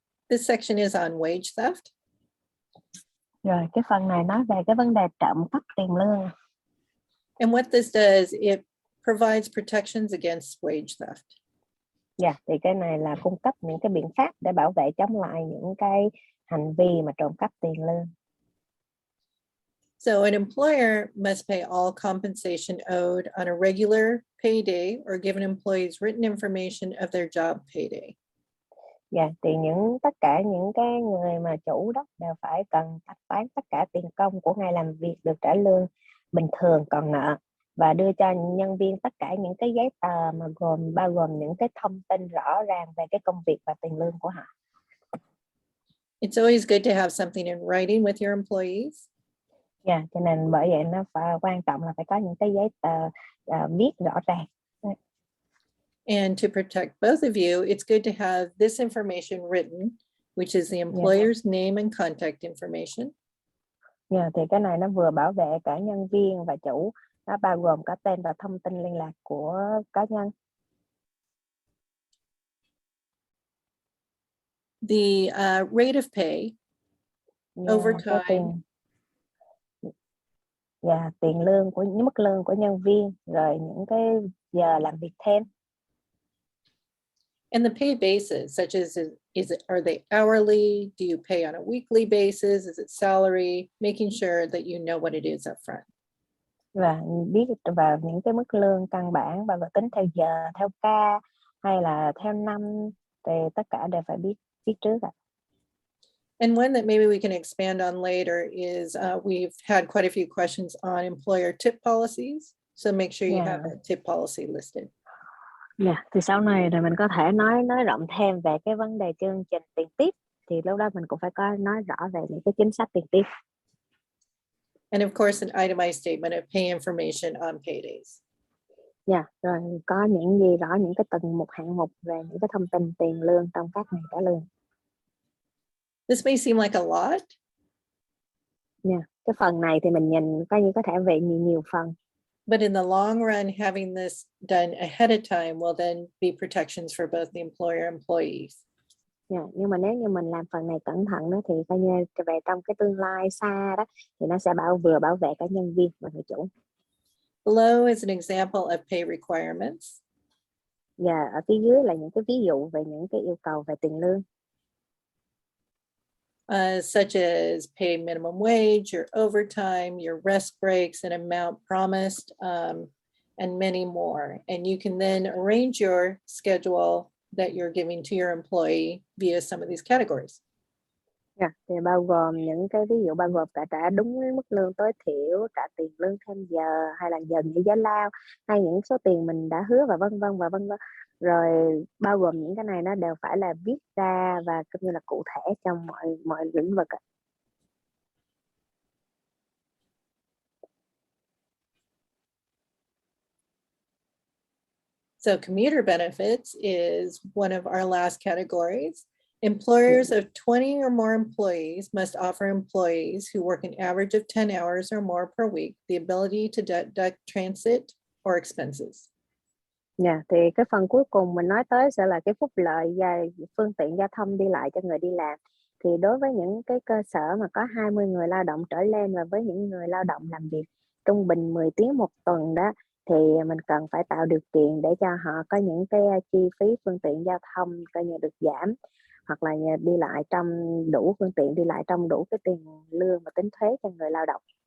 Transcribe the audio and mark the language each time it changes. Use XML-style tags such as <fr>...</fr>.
<en>This section is on wage theft.</en> <vi>Rồi, cái phần này nói về cái vấn đề trộm cắp tiền lương.</vi> <en>And what this does, it provides protections against wage theft.</en> <vi>Dạ, thì cái này là cung cấp những cái biện pháp để bảo vệ chống lại những cái hành vi mà trộm cắp tiền lương.</vi> <en>So an employer must pay all compensation owed on a regular payday or give an employees written information of their job payday.</en> <vi>Dạ, thì tất cả những cái người mà chủ đó đều phải cần thanh toán tất cả tiền công của ngày làm việc được trả lương bình thường còn nợ và đưa cho nhân viên tất cả những cái giấy tờ mà bao gồm những cái thông tin rõ ràng về cái công việc và tiền lương của họ.</vi> <en>It's always good to have something in writing with your employees.</en> <vi>Dạ, cho nên bởi vậy nó phải quan trọng là phải có những cái giấy tờ viết rõ ràng.</vi> <en>And to protect both of you, it's good to have this information written, which is the employer's name and contact information.</en> <vi>Dạ, thì cái này nó vừa bảo vệ cả nhân viên và chủ, nó bao gồm cả tên và thông tin liên lạc của cá nhân.</vi> <en>The rate of pay, overtime,</en> <vi>tiền lương của mức lương của nhân viên, rồi những cái giờ làm việc thêm.</vi> <en>and the pay basis, such as are they hourly? Do you pay on a weekly basis? Is it salary? Making sure that you know what it is up front.</en> <vi>Và biết vào những cái mức lương căn bản và tính theo giờ, theo ca hay là theo năm, thì tất cả đều phải biết trước ạ.</vi> <en>And one that maybe we can expand on later is we've had quite a few questions on employer tip policies. So make sure you have a tip policy listed.</en> <vi>Thì sau này thì mình có thể nói rộng thêm về cái vấn đề chương trình tiền tiếp, thì lúc đó mình cũng phải có nói rõ về những cái chính sách tiền tiếp.</vi> <en>And of course, an itemized statement of pay information on paydays.</en> <vi>Rồi có những gì rõ những cái từng một hạng mục về những cái thông tin tiền lương trong các ngày trả lương.</vi> <en>This may seem like a lot.</en> <vi>Cái phần này thì mình nhìn coi như có thể về nhiều phần.</vi> <en>But in the long run, having this done ahead of time will then be protections for both the employer and employees.</en> <vi>Nhưng mà nếu như mình làm phần này cẩn thận đó, thì coi như về trong cái tương lai xa đó, thì nó sẽ vừa bảo vệ cả nhân viên và người chủ.</vi> <en>Below is an example of pay requirements.</en> <vi>Ở phía dưới là những cái ví dụ về những cái yêu cầu về tiền lương.</vi> <en>Such as pay minimum wage, your overtime, your rest breaks, an amount promised, and many more. And you can then arrange your schedule that you're giving to your employee via some of these categories.</en> <vi>Thì bao gồm những cái ví dụ bao gồm cả trả đúng mức lương tối thiểu, trả tiền lương thêm giờ, hay là giờ nghỉ giải lao, hay những số tiền mình đã hứa và vân vân. Rồi bao gồm những cái này nó đều phải là viết ra và cũng như là cụ thể trong mọi lĩnh vực.</vi> <en>So commuter benefits is one of our last categories. Employers of 20 or more employees must offer employees who work an average of 10 hours or more per week the ability to deduct transit or expenses.</en> <vi>Thì cái phần cuối cùng mình nói tới sẽ là cái phúc lợi và phương tiện giao thông đi lại cho người đi làm. Thì đối với những cái cơ sở mà có 20 người lao động trở lên và với những người lao động làm việc trung bình 10 tiếng một tuần đó, thì mình cần phải tạo điều kiện để cho họ có những cái chi phí phương tiện giao thông coi như được giảm, hoặc là đi lại trong đủ phương tiện đi lại trong đủ cái tiền lương và tính thuế cho người lao động.</vi>